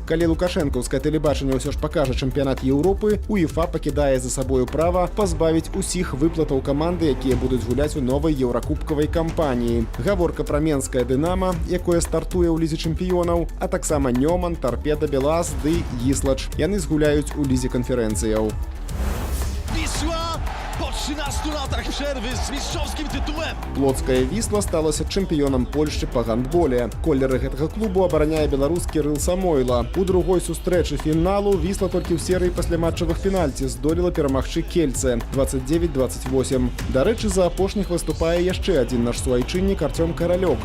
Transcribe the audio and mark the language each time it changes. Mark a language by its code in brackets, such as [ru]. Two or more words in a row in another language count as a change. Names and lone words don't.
[be] Калі лукашэнкаўскае тэлебачанне ўсё ж пакажа чэмпіянат Еўропы, УЕФА пакідае за сабою права пазбавіць усіх выплатаў каманды, якія будуць гуляць у новай еўракубкавай кампаніі. Гаворка пра менскае «Дынама», якое стартуе ў лізе чэмпіёнаў, а таксама Нёман, Тарпеда, Белас ды Гіслач. Яны згуляюць у лізе канферэнцыяў. [pl] Po 13 latach przerwy z mistrzowskim tytułem. [be] Плоцкая Вісла сталася чэмпіёнам Польшчы па гандболе. Колеры гэтага клубу абараняе беларускі Рыл Самойла. У другой сустрэчы фіналу Вісла толькі ў серыі пасляматчавых пенальці здолела перамагчы Кельце 29-28. Дарэчы, за апошніх выступае яшчэ адзін наш суайчыннік Артём Каралёк.